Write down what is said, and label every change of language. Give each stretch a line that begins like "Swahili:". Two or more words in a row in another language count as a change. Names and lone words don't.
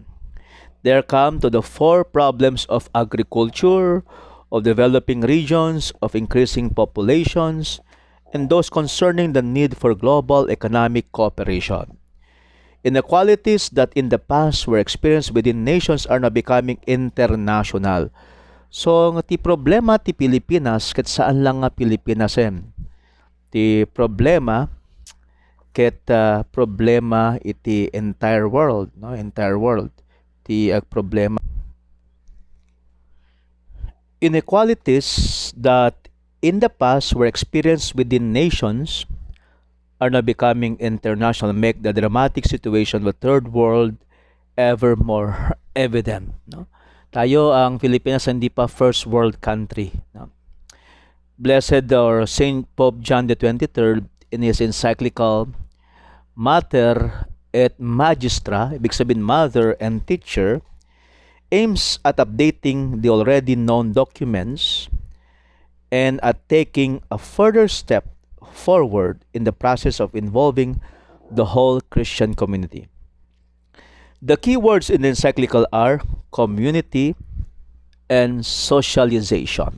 English: There come to the four problems of agriculture, of developing regions, of increasing populations, and those concerning the need for global economic cooperation. Inequalities that in the past were experienced within nations are now becoming international. So,
Iloko: nga ti problema ti Pilipinas, ket saan lang nga Pilipinas em. Ti problema, ket problema iti
English: entire world,
Iloko: no?
English: Entire world.
Iloko: Ti problema.
English: Inequalities that in the past were experienced within nations are now becoming international, make the dramatic situation of the third world ever more evident. No?
Filipino: Tayo, ang Pilipinas, hindi pa
English: first world country.
Filipino: No?
English: Blessed or Saint Pope John the 23rd in his encyclical Mater et Magistra,
Filipino: ibig sabihin
English: mother and teacher, aims at updating the already known documents and at taking a further step forward in the process of involving the whole Christian community. The key words in the encyclical are community and socialization.